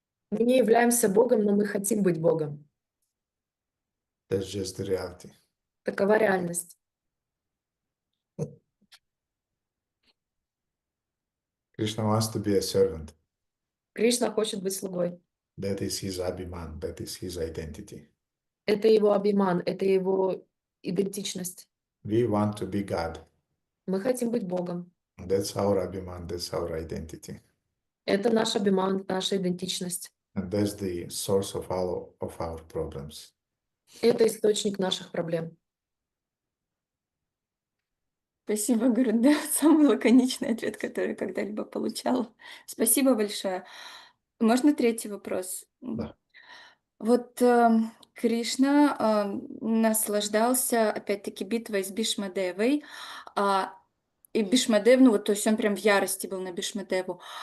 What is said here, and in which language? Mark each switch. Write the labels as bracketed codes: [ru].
[ru] Мы не являемся Богом, но мы хотим быть Богом. [en] That's just the reality. [ru] Такова реальность. [en] Krishna wants to be a servant. [ru] Кришна хочет быть слугой. [en] That is his abhiman, that is his identity. [ru] Это его абиман, это его идентичность. [en] We want to be God. [ru] Мы хотим быть Богом. [en] That's our abhiman, that's our identity. [ru] Это наш абиман, наша идентичность. [en] And that's the source of all of our problems. [ru] Это источник наших проблем. Спасибо, Гурудев. Самый лаконичный ответ, который я когда-либо получала. Спасибо большое. Можно третий вопрос? Да. Вот Кришна наслаждался, опять-таки, битвой с Бхишмадевой, и Бхишмадев, то есть он прям в ярости был на Бхишмадеву.